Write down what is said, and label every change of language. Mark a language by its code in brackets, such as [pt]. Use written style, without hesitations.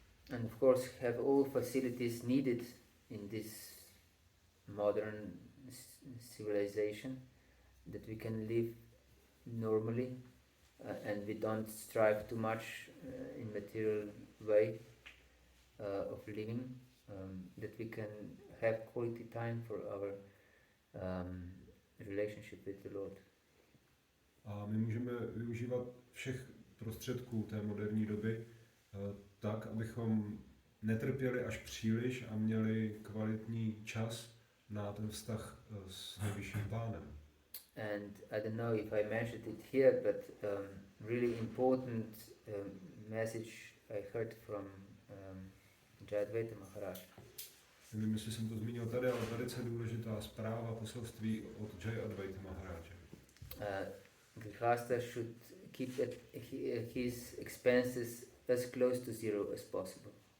[en] And of course have all facilities needed in this modern civilization, that we can live normally and we don't strive too much in material way of living, that we can have quality time for our relationship with the Lord. [cs] A my můžeme využívat všech prostředků té moderní doby tak, abychom netrpěli až příliš a měli kvalitní čas na ten vztah s nejvyšším Pánem. [en] And I don't know if I mentioned it here, but really important message I heard from Bhagavata Maharaj. [cs] Nevím, jestli jsem to zmínil tady, ale velice důležitá zpráva, poselství od Advaita Maharaja. [en] Grihastha should keep his expenses as close to zero as possible.